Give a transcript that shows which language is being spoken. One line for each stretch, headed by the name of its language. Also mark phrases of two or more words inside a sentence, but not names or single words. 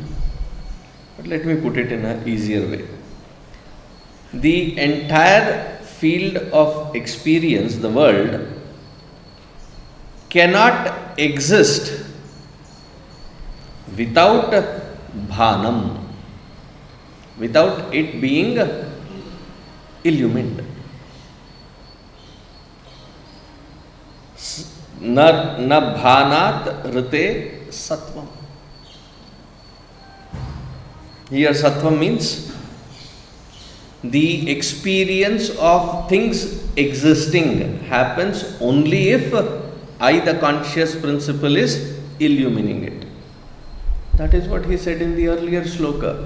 English: But let me put it in an easier way. The entire field of experience, the world, cannot exist without bhānaṃ, without it being illumined.
Sanskrit: न भानादृते सत्त्वं.
English: Here sattvaṃ means the experience of things existing happens only if I, the conscious principle, is illumining it. That is what he said in the earlier shloka.